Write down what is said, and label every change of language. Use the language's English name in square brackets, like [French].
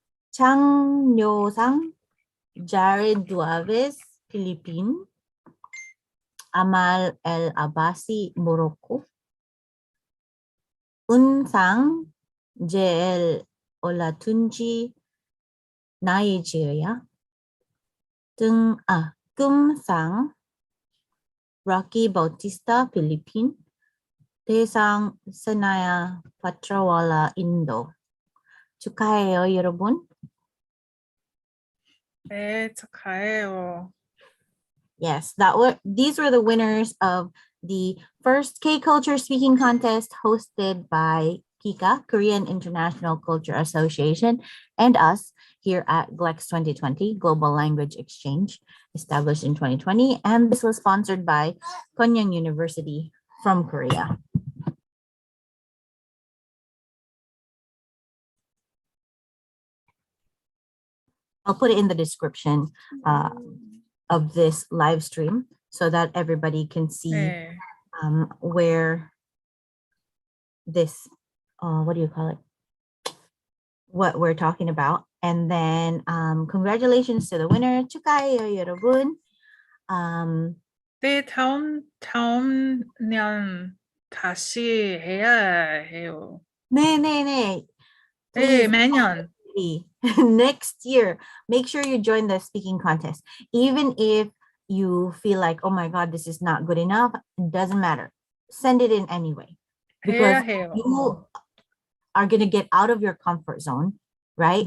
[Korean] 장료상 자레드 두아베스 필리핀. 아말 엘 아바시 모로코. 은상 제엘 올라툰지 나이지리아. 금상 Rocky Bautista 필리핀. 대상 세나야 파트라왈라 인도. 축하해요, 여러분. 네, 축하해요. [English] Yes, these were the winners of the first K-Culture Speaking Contest hosted by KICA, Korean International Culture Association, and us here at GLEx2020, Global Language Exchange, established in 2020. And this was sponsored by Konyang University from Korea. I'll put it in the description of this live stream so that everybody can see [Korean] 네. [English] where this, what do you call it? What we're talking about. And then congratulations to the winner. [Korean] 축하해요, 여러분. 네, 다음 년 다시 해야 해요. 네. 네, [English] Please, [Korean] 매년. [English] next year, make sure you join the speaking contest. Even if you feel like, oh my God, this is not good enough, it doesn't matter. Send it in anyway. Because [Korean] 해야 해요. [English] you are going to get out of your comfort zone, right?